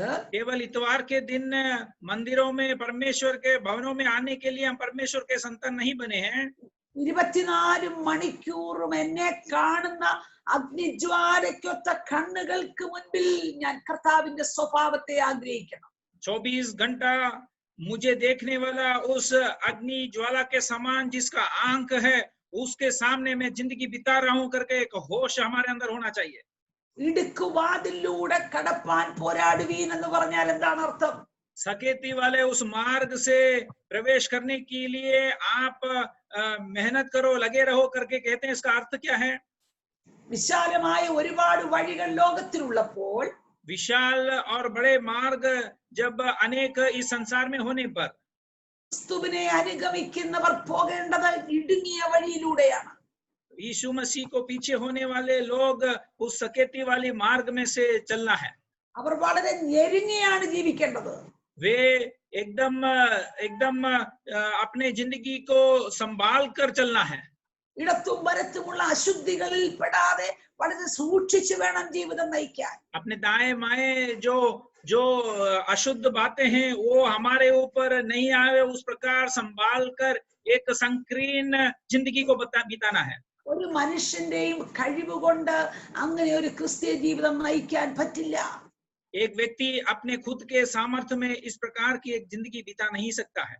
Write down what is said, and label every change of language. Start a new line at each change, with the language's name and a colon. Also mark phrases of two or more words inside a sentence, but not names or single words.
Hindi: केवल इतवार के दिन मंदिरों में, परमेश्वर के भवनों में आने के लिए हम परमेश्वर के संतान नहीं बने हैं.
Malayalam: 24 മണിക്കൂറും എന്നെ കാണുന്ന അഗ്നിജ്വാലയ്ക്കൊത്ത കണ്ണുകൾക്ക് മുൻപിൽ ഞാൻ കർത്താവിന്റെ സ്വഭാവത്തെ ആഗ്രഹിക്കണം.
Hindi: 24 घंटा मुझे देखने वाला उस अग्नि ज्वाला के समान जिसका आंक है, उसके सामने मैं जिंदगी बिता रहा हूं करके एक होश हमारे अंदर होना चाहिए.
Malayalam: ഇടുക്കുവാതിലൂടെ കടപ്പാൻ പോരാടുവീൻ എന്ന് പറഞ്ഞാൽ എന്താണ് അർത്ഥം?
Hindi: सकेती वाले उस मार्ग से प्रवेश करने के लिए आप मेहनत करो, लगे रहो करके कहते हैं. इसका अर्थ क्या है?
Malayalam: വിശാലമായ ഒരുപാട് വഴികൾ ലോകത്തിലുള്ളപ്പോൾ,
Hindi: विशाल और बड़े मार्ग जब अनेक इस संसार में होने पर,
Malayalam: ക്രിസ്തുവിനെ അനുഗമിക്കുന്നവർ പോകേണ്ടത് ഇടുങ്ങിയ വഴിയിലൂടെയാണ്.
Hindi: यीशु मसीह को पीछे होने वाले लोग उस सकेती वाली मार्ग में से चलना है.
Malayalam: അവർ വളരെ ഞെരുങ്ങിയാണ് ജീവിക്കേണ്ടത്.
Hindi: वे एकदम अपने जिंदगी को संभाल कर चलना है.
Malayalam: ഇടത്തും വലത്തുമുള്ള അശുദ്ധികളിൽ പെടാതെ വളരെ സൂക്ഷിച്ചു വേണം ജീവിതം നയിക്കാൻ.
Hindi: अपने दाएं माएं जो अशुद्ध बातें हैं वो हमारे ऊपर नहीं आए, उस प्रकार संभाल कर एक संकीर्ण जिंदगी को बिताना है.
Malayalam: ഒരു മനുഷ്യന്റെയും കഴിവുകൊണ്ട് അങ്ങനെ ഒരു ക്രിസ്തീയ ജീവിതം നയിക്കാൻ പറ്റില്ല.
Hindi: एक व्यक्ति अपने खुद के सामर्थ्य में इस प्रकार की एक जिंदगी बिता नहीं सकता है.